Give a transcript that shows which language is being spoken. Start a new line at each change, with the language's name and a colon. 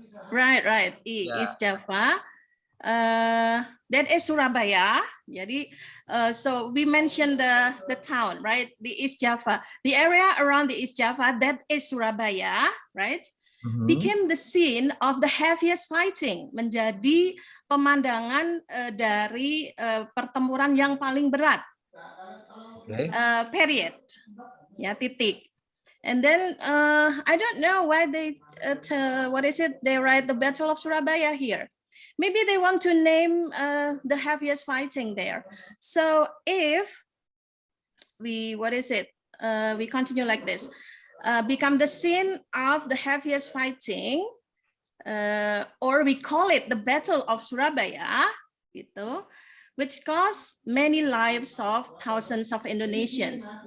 English: Right. East Java. That is Surabaya. Jadi, so we mentioned the town, right? The East Java. The area around the East Java, that is Surabaya, right? Became the scene of the heaviest fighting.
Indonesian: Menjadi pemandangan dari pertempuran yang paling berat.
English: Okay. Period. Ya, titik. And then I don't know why they they write the Battle of Surabaya here. Maybe they want to name the heaviest fighting there. So if we we continue like this, become the scene of the heaviest fighting, or we call it the Battle of Surabaya, gitu, which cost many lives of thousands of Indonesians.